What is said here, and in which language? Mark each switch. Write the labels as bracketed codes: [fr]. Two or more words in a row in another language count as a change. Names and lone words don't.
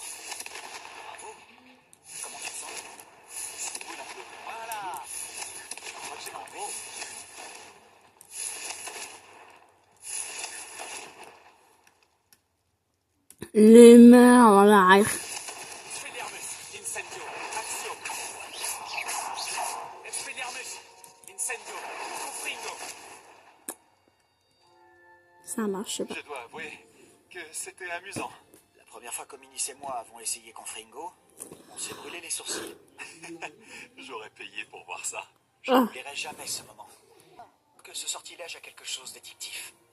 [fr] Bravo. Comment tu te sens? Ça brûle un peu. Voilà. Je crois que c'est bravo. Les mains en l'air. Expelliarmus! Incendio! Accio! Expelliarmus! Incendio! Confringo! Ça marche pas. Je dois avouer que c'était amusant. La première fois qu'Ominis et moi avons essayé Confringo, on s'est brûlé les sourcils. J'aurais payé pour voir ça. Je Ah. n'oublierai jamais ce moment. Que ce sortilège a quelque chose d'addictif.